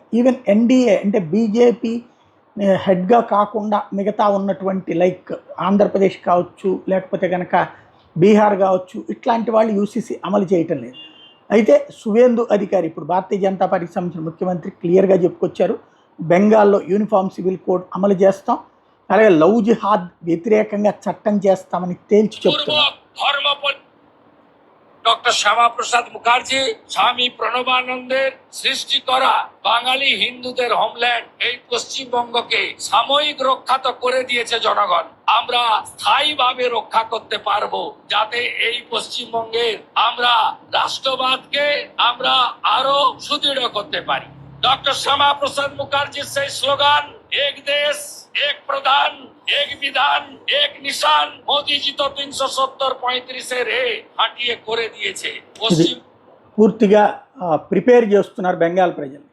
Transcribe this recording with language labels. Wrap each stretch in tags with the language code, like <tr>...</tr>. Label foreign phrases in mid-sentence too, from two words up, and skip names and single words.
<te>ఈవెన్ ఎన్డీఏ అంటే బీజేపీ హెడ్గా కాకుండా మిగతా ఉన్నటువంటి లైక్ ఆంధ్రప్రదేశ్ కావచ్చు, లేకపోతే కనుక బీహార్ కావచ్చు, ఇట్లాంటి వాళ్ళు యూసీసీ అమలు చేయటం లేదు. అయితే సువేందు అధికారి ఇప్పుడు భారతీయ జనతా పార్టీకి సంబంధించిన ముఖ్యమంత్రి క్లియర్గా చెప్పుకొచ్చారు, బెంగాల్లో</te> <en>uniform civil code</en> <te>అమలు చేస్తాం, అలాగే</te> <en>love jihad</en> <te>వ్యతిరేకంగా చట్టం చేస్తామని తేల్చి చెప్తున్నారు.</te> <bn>ডক্টর শ্যামাপ্রসাদ মুখার্জি স্বামী প্রণবানন্দের সৃষ্টি করা বাঙালি হিন্দুদের হোমল্যান্ড এই পশ্চিমবঙ্গকে সাময়িক রক্ষা তো করে দিয়েছে জনগণ, আমরা স্থায়ীভাবে রক্ষা করতে পারবো, যাতে এই পশ্চিমবঙ্গের আমরা রাষ্ট্রবাদকে আমরা আরো সুদৃঢ় করতে পারি। ডক্টর শ্যামাপ্রসাদ মুখার্জির সেই স্লোগান</bn> <hi>एक देश एक प्रधान एक विधान एक निशान,</hi> <bn>মোদী জি তো 370-35 রে হাঁটিয়ে করে দিয়েছে।</bn> <te>పూర్తిగా ప్రిపేర్ చేస్తున్నారు బెంగాల్ ప్రజలు.</te>